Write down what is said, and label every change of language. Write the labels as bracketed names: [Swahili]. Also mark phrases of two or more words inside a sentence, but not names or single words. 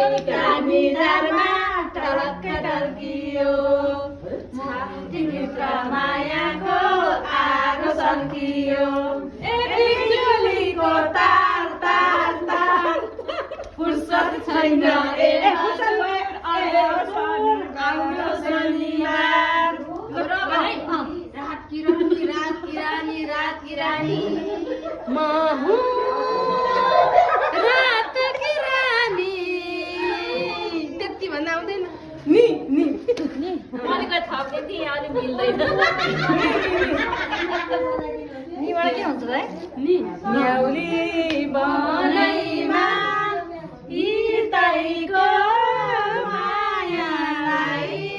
[Nepali] रानी रारमा टलक्क टल्कियो, छातीभित्र मायाको आगो सल्कियो। ए बिजुलीको तार, तार, तार, फुर्सद छैन ए हजुर, आयो शनि, आयो शनिबार। र भाइ, [Hindi] रात की रानी, रात की रानी, रात की रानी, [Nepali] म हुँ [Hindi] रात की रानी। [Nepali] त्यति भन्दा आउँदैन? नि, नि। नि। अलिकति थप्ने थिएँ, अलिक मिल्दैन। निबाट के हुन्छ त है? नि। न्याउली बनैमा हितैको मायालाई